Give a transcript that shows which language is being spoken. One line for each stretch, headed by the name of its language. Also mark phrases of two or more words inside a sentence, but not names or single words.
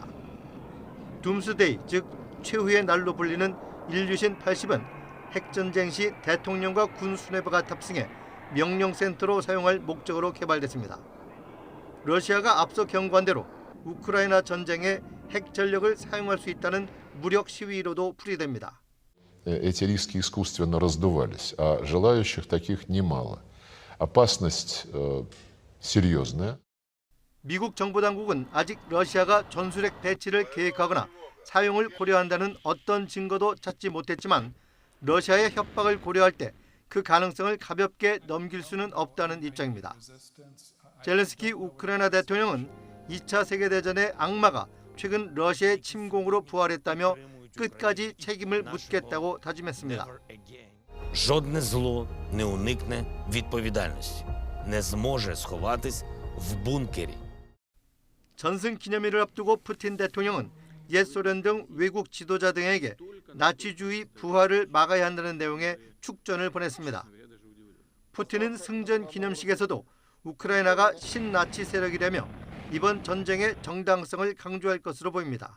Korean: 둠스데이, 즉 최후의 날로 불리는 일류신 80은 핵전쟁 시 대통령과 군 수뇌부가 탑승해 명령센터로 사용할 목적으로 개발됐습니다. 러시아가 앞서 경고한 대로 우크라이나 전쟁에 핵 전력을 사용할 수 있다는 무력 시위로도 풀이됩니다.
Russian: Эти риски искусственно раздувались, а желающих таких немало. Опасность серьезная.
Korean: 미국 정보 당국은 아직 러시아가 전술핵 배치를 계획하거나 사용을 고려한다는 어떤 증거도 찾지 못했지만 러시아의 협박을 고려할 때 그 가능성을 가볍게 넘길 수는 없다는 입장입니다. 젤렌스키 우크라이나 대통령은 2차 세계대전의 악마가 최근 러시아의 침공으로 부활했다며 끝까지 책임을 묻겠다고 다짐했습니다.
Ukrainian: Жодне зло не уникне відповідальності, не зможе сховатись в бункері.
Korean: 전승 기념일을 앞두고 푸틴 대통령은 옛 소련 등 외국 지도자 등에게 나치주의 부활을 막아야 한다는 내용의 축전을 보냈습니다. 푸틴은 승전 기념식에서도 우크라이나가 신나치 세력이라며 이번 전쟁의 정당성을 강조할 것으로 보입니다.